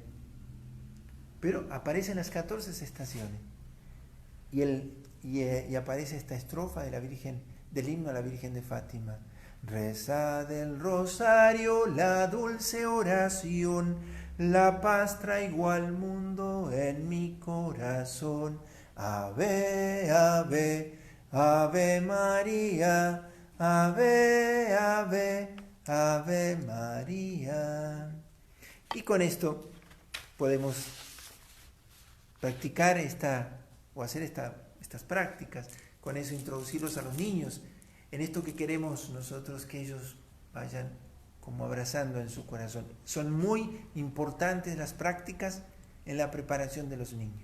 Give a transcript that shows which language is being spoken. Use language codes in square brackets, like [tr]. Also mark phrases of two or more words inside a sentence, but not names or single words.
[es] Pero aparecen las 14 estaciones. Y aparece esta estrofa de la Virgen, del himno a la Virgen de Fátima. Rezad el rosario, la dulce oración, la paz traigo al mundo en mi corazón. Ave, ave, ave María, ave, ave, ave María. Y con esto podemos practicar hacer estas prácticas, con eso introducirlos a los niños en esto que queremos nosotros que ellos vayan como abrazando en su corazón. Son muy importantes las prácticas en la preparación de los niños.